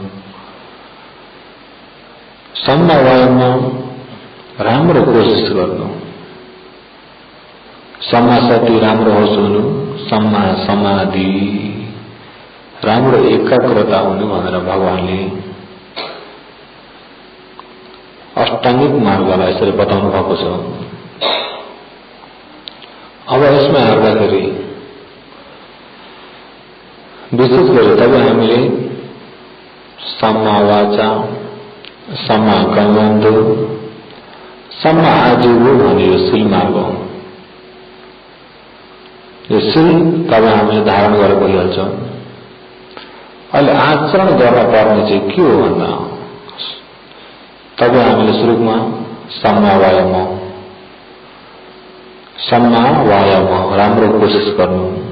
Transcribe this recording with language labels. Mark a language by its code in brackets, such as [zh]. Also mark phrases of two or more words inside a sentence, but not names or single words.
[pi] सम्म वायमा [ne] राम्रो कोसिस गर्नु, [pi] सम्म सती [ne] राम्रो होस् हुनु, [pi] सम्म समाधि [ne] राम्रो एकाग्रता हुनु भनेर भगवानले अष्टाङ्गिक मार्गलाई यसरी बताउनु भएको छ। अब यसमा हेर्दाखेरि विशेष गरी तब हामीले [pi] सम्मा वाचा, सम्मा कर्मन्तो, सम्मा आजीवन [ne] भन्ने यो शील मार्ग हो। यो शील तब हामीले धारण गरेर गइहाल्छ। अहिले आचरण गर्न पर्ने चाहिँ के हो भन्दा तब हामीले सुरुमा [pi] सम्मा वायाम [ne] राम्रो कोसिस गर्नु।